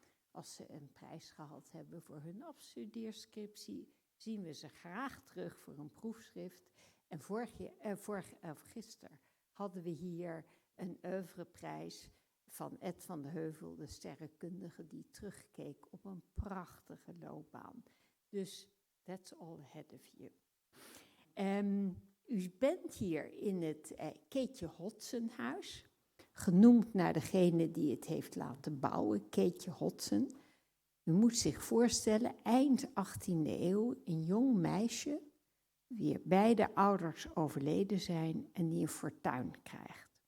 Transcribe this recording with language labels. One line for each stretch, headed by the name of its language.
Dutch: Als ze een prijs gehad hebben voor hun afstudeerscriptie, zien we ze graag terug voor een proefschrift. En gisteren hadden we hier een oeuvreprijs van Ed van de Heuvel, de sterrenkundige, die terugkeek op een prachtige loopbaan.
English: Dus that's all ahead of you.
Dutch: U bent hier in het Keetje Hodshon huis, genoemd naar degene die het heeft laten bouwen, Keetje Hodshon. U moet zich voorstellen, eind 18e eeuw, een jong meisje, wie beide ouders overleden zijn en die een fortuin krijgt.